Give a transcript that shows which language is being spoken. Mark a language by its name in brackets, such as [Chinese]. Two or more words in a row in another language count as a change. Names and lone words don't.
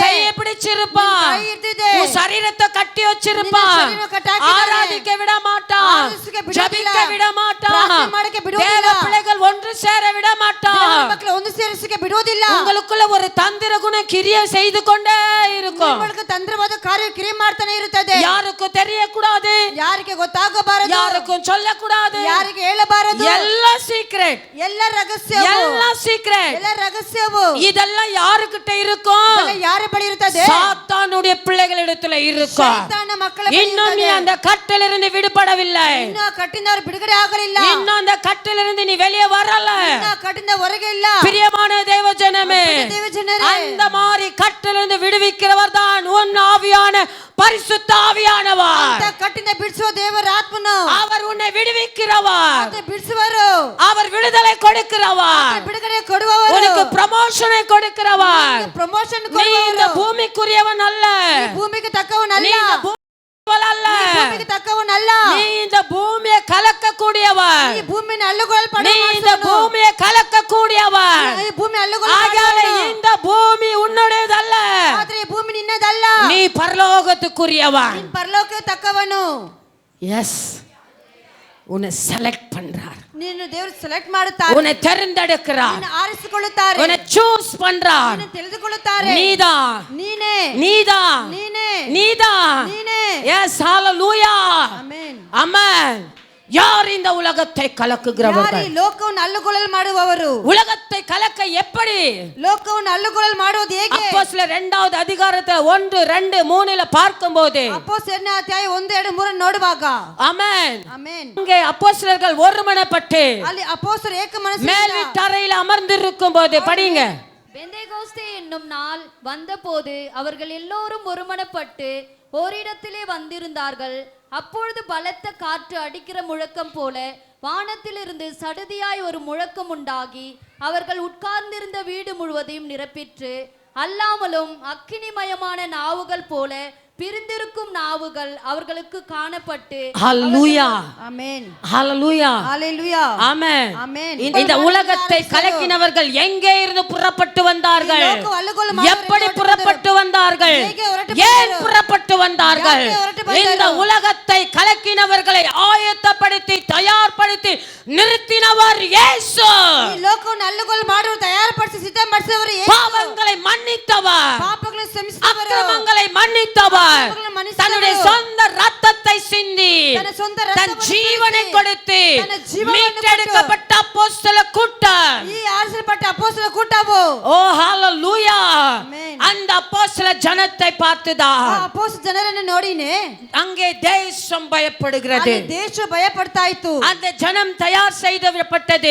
[Tamil] கையை பிடிச்சிருப்பான். [Kannada] ನಿನ್ನ ಕೈ ಹಿಡಿದಿದೆ. [Tamil] உன் சரீரத்தை கட்டி வச்சிருப்பான். [Kannada] ನಿನ್ನ ಶರೀರ ಕಟ್ಟಾಕಿದ್ದಾನೆ. [Tamil] ஆராதிக்க விட மாட்டான். [Kannada] ಆರಾಧಿಸಕ್ಕೆ ಬಿಡೋದಿಲ್ಲ. [Tamil] ஜெபிக்க விட மாட்டான். [Kannada] ಪ್ರಾರ್ಥನೆ ಮಾಡಕ್ಕೆ ಬಿಡೋದಿಲ್ಲ. [Tamil] தேவ பிள்ளைகள் ஒன்று சேர விட மாட்டான். [Kannada] ದೇವರ ಮಕ್ಕಳು ಒಂದು ಸೇರಿಸಕ್ಕೆ ಬಿಡೋದಿಲ್ಲ. [Tamil] உங்களுக்குள்ள ஒரு தந்திர குண கிரியை செய்து கொண்டே இருக்கும். [Kannada] ನಿಮ್ಮೊಳಗೆ ತಂತ್ರವಾದ ಕಾರ್ಯ ಕ್ರಿಯೆ ಮಾಡ್ತಾನೆ ಇರುತ್ತದೆ. [Tamil] யாருக்கும் தெரியக்கூடாது. [Kannada] ಯಾರಿಗೆ ಗೊತ್ತಾಗಬಾರದು. [Tamil] யாருக்கும் சொல்லக்கூடாது. [Kannada] ಯಾರಿಗೆ ಹೇಳಬಾರದು. ಎಲ್ಲ ಸೀಕ್ರೆಟ್. ಎಲ್ಲ ರಹಸ್ಯವು. ಎಲ್ಲ ಸೀಕ್ರೆಟ್. ಎಲ್ಲ ರಹಸ್ಯವು. [Tamil] இதெல்லாம் யாருக்கிட்ட இருக்கும்? [Kannada] ಇದೆಲ್ಲ ಯಾರ ಬಳಿ ಇರುತ್ತದೆ? [Tamil] சாத்தானுடைய பிள்ளைகளிடத்துல இருக்கும். [Kannada] ಸೈತಾನ ಮಕ್ಕಳ ಬಳಿ [Tamil] இன்னும் நீ [Kannada] ಇರುತ್ತದೆ. [Tamil] அந்த கட்டிலிருந்து விடுபடவில்லை. [Kannada] ಇನ್ನು ಆ ಕಟ್ಟಿಂದ ಅವರು ಬಿಡುಗಡೆ ಆಗಲಿಲ್ಲ. [Tamil] இன்னும் அந்த கட்டிலிருந்து நீ வெளியே வரல. [Kannada] ಇನ್ನು ಆ ಕಟ್ಟಿಂದ ಹೊರಗೆ ಇಲ್ಲ. [Tamil] பிரியமான தேவ ஜனமே, [Kannada] ದೇವ ಜನರೇ, [Tamil] அந்த மாதிரி கட்டிலிருந்து விடுவிக்கிறவர் தான் உன் ஆவியான பரிசுத்த ஆவியானவர். [Kannada] ಅಂತ ಕಟ್ಟಿಂದ ಬಿಡಿಸುವ ದೇವರ ಆತ್ಮನು. [Tamil] அவர் உன்னை விடுவிக்கிறவர். [Kannada] ಮತ್ತೆ ಬಿಡಿಸುವರು. [Tamil] அவர் விடுதலை கொடுக்கிறவர். [Kannada] ಬಿಡುಗಡೆ ಕೊಡುವವರು. [Tamil] உனக்கு ப்ரமோஷனை கொடுக்கிறவர். [Kannada] ಪ್ರಮೋಷನ್ [Tamil] நீ இந்த [Kannada] ಕೊಡುವವರು. [Tamil] பூமிக்குரியவன் அல்ல. [Kannada] ಭೂಮಿಗೆ ತಕ್ಕವನಲ್ಲ. [Tamil] நீ இந்த பூமிக்குரியவன் அல்ல. [Kannada] ಭೂಮಿಗೆ ತಕ್ಕವನಲ್ಲ. [Tamil] நீ இந்த பூமியை கலக்கக்கூடியவன். [Kannada] ಈ ಭೂಮಿನ ಅಲ್ಲುಗೊಳಪಡ [Tamil] நீ இந்த பூமியை கலக்கக்கூடியவன். [Kannada] ಈ ಭೂಮಿ [Tamil] ஆகையால இந்த பூமி உன்னுடையதல்ல. [Kannada] ಆದ್ರೆ ಈ ಭೂಮಿ ನಿನ್ನದಲ್ಲ. [Tamil] நீ பரலோகத்துக்குரியவன். [Kannada] ನೀನು ಪರಲೋಕಕ್ಕೆ ತಕ್ಕವನು. [Tamil] எஸ், உன்னை செலக்ட் பண்றார். [Kannada] ನೀನು ದೇವರು ಸೆಲೆಕ್ಟ್ ಮಾಡುತ್ತಾರೆ. [Tamil] உன்னை தெரிந்தெடுக்கிறார். [Kannada] ನಿನ್ನ ಆರಿಸಿಕೊಳ್ಳುತ್ತಾರೆ. [Tamil] உன்னை சூஸ் பண்றார். [Kannada] ನಿನ್ನ ತಿಳಿದುಕೊಳ್ಳುತ್ತಾರೆ. [Tamil] நீதான் [Kannada] ನೀನೇ. [Tamil] நீதான் [Kannada] ನೀನೇ. [Tamil] நீதான். [Kannada] ನೀನೇ. [Tamil] எஸ், ஹalleluya. [Kannada] ಆಮೆನ್. [Tamil] ஆமென். யார் இந்த உலகத்தை [Kannada] ಯಾರು [Tamil] கலக்குகிறவர்கள்? [Kannada] ಈ ಲೋಕವನ್ನು ಅಲ್ಲುಗೊಳ್ಳಲು ಮಾಡುವವರು? [Tamil] உலகத்தை கலக்க எப்படி? [Kannada] ಲೋಕವನ್ನು ಅಲ್ಲುಗೊಳ್ಳಲು ಮಾಡುವುದು ಹೇಗೆ? [Tamil] அப்போஸ்தலர் 2வது அதிகாரத்துல 1, 2, 3ல பார்க்கும்போது [Kannada] ಅಪೊಸ್ತಲರ ಅಧ್ಯಾಯ 1, 2, 3 ನೋಡುವಾಗ [Tamil] ஆமென், [Kannada] ಆಮೆನ್. [Tamil] அங்கே அப்போஸ்தலர்கள் ஒருமனப்பட்டு ಅಲ್ಲಿ ಅಪೊಸ್ತಲರು ಏಕ ಮನಸ್ಸಿನಿಂದ மேல் வீட்டறையில் அமர்ந்திருக்கும் போது படிங்க. பெந்தேகோஸ்தே என்னும் நாள் வந்தபோது அவர்கள் எல்லோரும் ஒருமனப்பட்டு ஓரிடத்திலே வந்திருந்தார்கள். அப்பொழுது பலத்த காற்று அடிக்கிற முழக்கம் போல வானத்திலிருந்து சடுதியாய் ஒரு முழக்கம் உண்டாகி அவர்கள் உட்கார்ந்திருந்த வீடு முழுவதையும் நிரப்பிற்று. அல்லாமலும் அக்கினிமயமான நாவுகள் போல பிரிந்திருக்கும் நாவுகள் அவர்களுக்கு காணப்பட்டு ஹalleluya. [Kannada] ಆಮೆನ್. [Tamil] ஹalleluya. ஹalleluya. ஆமென். ஆமென். இந்த உலகத்தை கலக்கினவர்கள் எங்கே இருந்து புறப்பட்டு வந்தார்கள்? [Kannada] ಈ ಲೋಕ ಅಲ್ಲುಗೊಳ್ಳಲು ಮಾಡುವವರು [Tamil] எப்படி [Kannada] ಎಲ್ಲಿ [Tamil] புறப்பட்டு வந்தார்கள்? [Kannada] ಹೇಗೆ ಹೊರಟು [Tamil] ஏன் [Kannada] ಬಂದರು? [Tamil] புறப்பட்டு வந்தார்கள்? [Kannada] ಯಾಕೆ ಹೊರಟು ಬಂದರು? [Tamil] இந்த உலகத்தை கலக்கினவர்களை ஆயத்தப்படுத்தி தயார்படுத்தி நிறுத்தினவர் இயேசு. [Kannada] ಈ ಲೋಕವನ್ನು ಅಲ್ಲುಗೊಳ್ಳಲು ಮಾಡುವವರು ತಯಾರುಪಡಿಸಿ ಸಿದ್ಧಪಡಿಸಿದವರು ಯೇಸು. [Tamil] பாவங்களை மன்னித்தவர், [Kannada] ಪಾಪಗಳನ್ನು ಕ್ಷಮಿಸಿದವರು, [Tamil] அக்கிரமங்களை மன்னித்தவர், [Kannada] ಪಾಪಗಳನ್ನು ಮನ್ನಿಸಿದವರು, [Tamil] தன்னுடைய சொந்த ரத்தத்தை சிந்தி [Kannada] ತನ್ನ ಸ್ವಂತ [Tamil] தன் [Kannada] ರಕ್ತವನ್ನು [Tamil] ஜீவனை [Kannada] ಸುರಿಸಿ, [Tamil] கொடுத்து [Kannada] ತನ್ನ ಜೀವವನ್ನು [Tamil] மீட்டெடுக்கப்பட்ட அப்போஸ்தல கூட்டம். [Kannada] ಈ ಆರಿಸಲ್ಪಟ್ಟ ಅಪೊಸ್ತಲರ ಕೂಟವು. [Tamil] ஓ ஹalleluya. [Kannada] ಆಮೆನ್. [Tamil] அந்த அப்போஸ்தல ஜனத்தை பார்த்துதான் [Kannada] ಆ ಅಪೊಸ್ತಲ ಜನರನ್ನು ನೋಡಿನೇ [Tamil] அங்கே தேசம் பயப்படுகிறது. [Kannada] ಅಲ್ಲಿ ದೇಶ ಭಯ ಪಡ್ತಾ ಇತ್ತು. [Tamil] அந்த ஜனம் தயார் செய்யப்பட்டது,